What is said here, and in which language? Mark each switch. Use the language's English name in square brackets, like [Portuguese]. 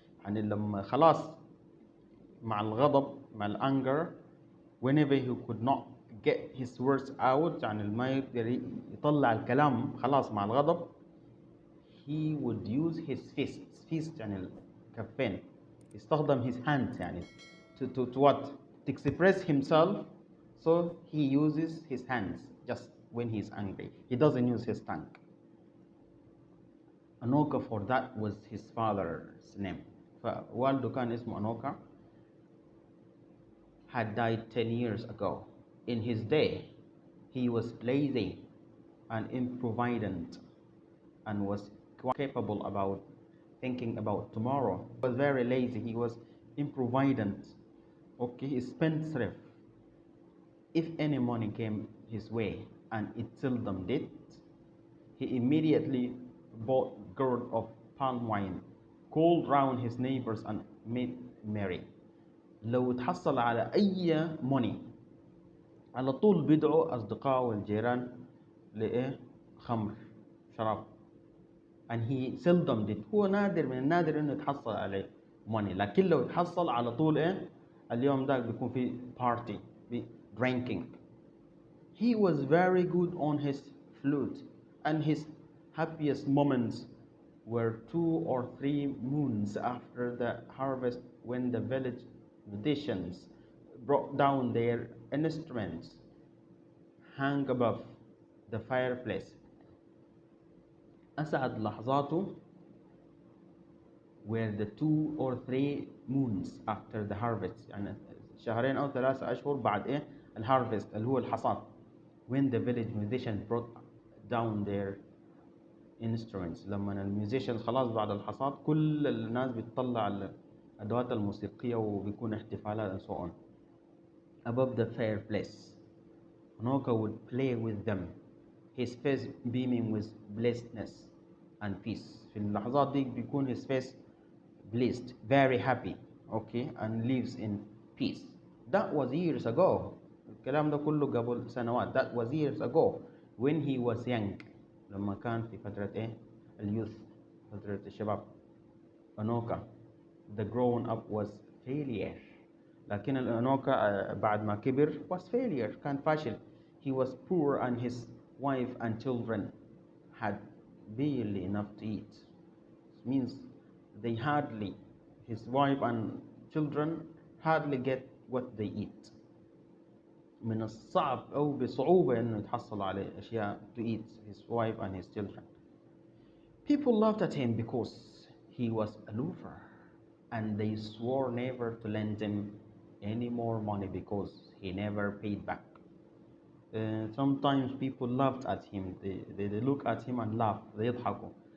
[Arabic] يعني لما خلاص مع الغضب مع الأنجر, [English] whenever he could not get his words out, [Arabic] يعني ما يقدر يطلع الكلام خلاص مع الغضب, [English] he would use his fists. [Arabic] fist يعني الكفين. يستخدم [English] his hands يعني to what? To express himself. So he uses his hands just when he's angry. He doesn't use his tongue. Anoka, for that was his father's name. [Arabic] فوالده كان اسمه [English] Anoka, had died 10 years ago. In his day, he was lazy and improvident and was quite capable about thinking about tomorrow. He was very lazy. He was improvident. Okay, spendthrift. If any money came his way, and it seldom did, he immediately bought a gourd of palm wine, called round his neighbors, and made merry. [Arabic] لو تحصل على أي money على طول بيدعوا أصدقائه والجيران لإيه؟ خمر، شراب. [English] and he seldom did. [Arabic] هو نادر من النادر إنه يتحصل عليه money، لكن لو يتحصل على طول إيه؟ اليوم ده بيكون في party، في drinking. [English] He was very good on his flute, and his happiest moments were 2 or 3 moons after the harvest, when the village musicians brought down their instruments, hung above the fireplace. [Arabic] أسعد لحظاته [English] were the 2 or 3 moons after the harvest، [Arabic] يعني 2 أو 3 أشهر بعد إيه؟ الهارفست اللي هو الحصاد. [English] When the village musicians brought down their instruments، [Arabic] لما الميوزيشنز خلاص بعد الحصاد كل الناس بتطلع الأدوات الموسيقية وبيكون احتفالات [English] and so on. Above the fireplace, Anoka would play with them, his face beaming with blessedness and peace. [Arabic] في اللحظات دي بيكون [English] his face blessed, very happy, okay, and lives in peace. That was years ago. [Arabic] الكلام ده كله قبل سنوات. [English] That was years ago when he was young. [Arabic] لما كان في فترة إيه؟ اليوث، فترة الشباب. [English] Anoka, the grown up, was failure. [Arabic] لكن الأنوكا بعد ما كبر [English] was failure، [Arabic] كان فاشل. [English] He was poor, and his wife and children had barely enough to eat. It means they hardly, his wife and children hardly get what they eat. [Arabic] من الصعب أو بصعوبة إنه يتحصل على أشياء [English] to eat, his wife and his children. People laughed at him because he was a loafer, and they swore never to lend him any more money because he never paid back. Sometimes people laughed at him. They look at him and laugh. They [Arabic] يضحكوا.